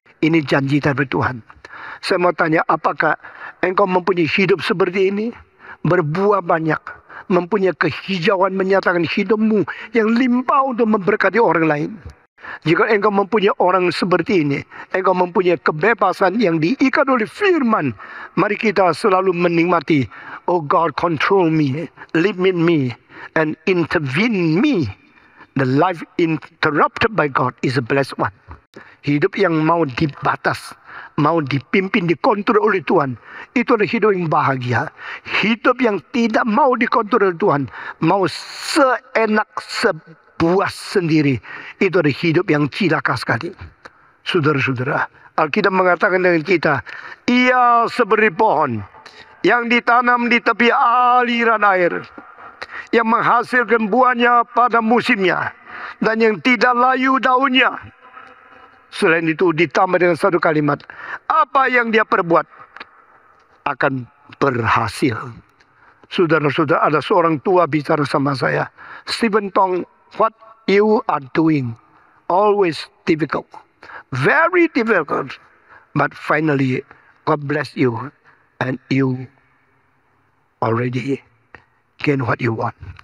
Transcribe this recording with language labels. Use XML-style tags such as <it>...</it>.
<id>Ini janji dari Tuhan. Saya mau tanya, apakah engkau mempunyai hidup seperti ini? Berbuah banyak. Mempunyai kehijauan menyatakan hidupmu yang limpah untuk memberkati orang lain. Jika engkau mempunyai orang seperti ini, engkau mempunyai kebebasan yang diikat oleh firman. Mari kita selalu menikmati.</id> <en>Oh God, control me, live in me, and intervene me. The life interrupted by God is a blessed one.</en> <id>Hidup yang mau dibatas, mau dipimpin, dikontrol oleh Tuhan, itu adalah hidup yang bahagia. Hidup yang tidak mau dikontrol oleh Tuhan, mau seenak sebuah sendiri, itu adalah hidup yang cilaka sekali. Saudara-saudara, Alkitab mengatakan dengan kita, ia seperti pohon yang ditanam di tepi aliran air, yang menghasilkan buahnya pada musimnya, dan yang tidak layu daunnya. Selain itu ditambah dengan satu kalimat, apa yang dia perbuat akan berhasil. Saudara-saudara, ada seorang tua bicara sama saya,</id> <en>Stephen Tong, what you are doing always difficult, very difficult, but finally God bless you and you already gain what you want.</en>